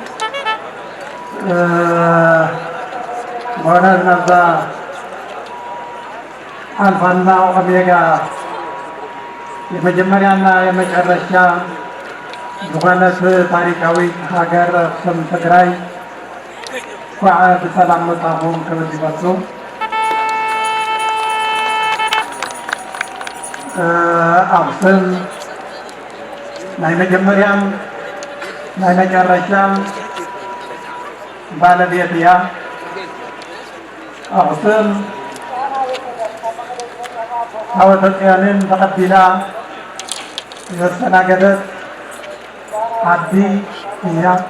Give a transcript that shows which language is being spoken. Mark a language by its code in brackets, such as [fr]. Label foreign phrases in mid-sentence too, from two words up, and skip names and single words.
[ti] በእውነት ነዛ አልፋና ኦሜጋ የመጀመሪያና የመጨረሻ ዝኾነት ታሪካዊት ሀገር አክሱም ትግራይ እንኳዕ ብሰላም መጣኹም ክብል ይግባኩ። አክሱም ናይ መጀመሪያም ናይ መጨረሻም ባለቤት እያ። አክሱም ታቦተ ጽዮንን ተቀቢላ ያስተናገደት ዓዲ እያ።